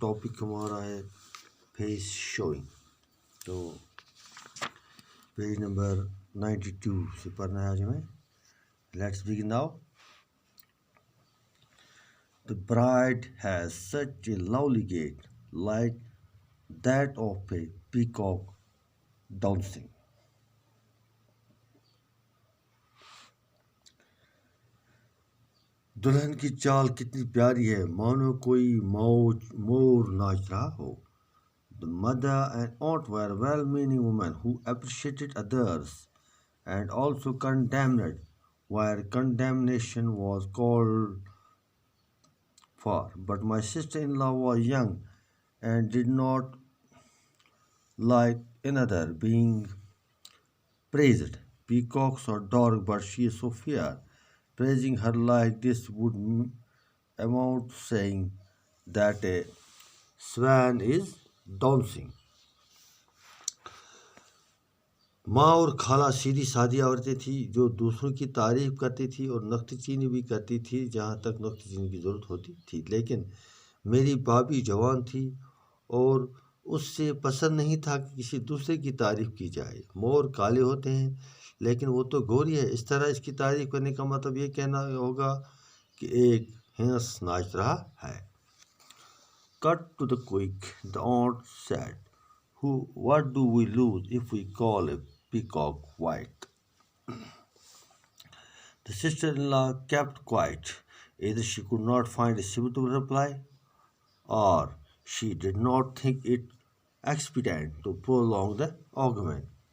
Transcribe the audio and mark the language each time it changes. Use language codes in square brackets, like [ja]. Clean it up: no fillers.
[en] Topic [hi] हमारा है [en] face showing. [hi] तो पेज नंबर 92 से पढ़ना है आज हमें. [en] Let's begin now. The bride has such a lovely gait, like that of a peacock dancing. [hi] दुल्हन की चाल कितनी प्यारी है, मानो कोई मोर नाच रहा हो. [en] The mother and aunt were well-meaning women who appreciated others and also condemned where condemnation was called for. But my sister-in-law was young and did not like another being praised. Peacocks are dark, but she is so fair. Praising her like this would amount to saying that a swan is dancing. [hi] माँ और खाला सीधी सादी औरतें थी जो दूसरों की तारीफ करती थी और नुक्ताचीनी भी करती थी जहाँ तक नुक्ताचीनी की ज़रूरत होती थी. लेकिन मेरी भाभी जवान थी और उससे पसंद नहीं था कि किसी दूसरे की तारीफ की जाए. मोर काले होते हैं लेकिन वो तो गोरी है. इस तरह इसकी तारीफ करने का मतलब ये कहना होगा कि एक हंस नाच रहा है. [en] Cut to the quick, the aunt said, what do we lose if we call a peacock white? The sister-in-law kept quiet. Either she could not find a suitable reply, or she did not think it expedient to prolong the argument.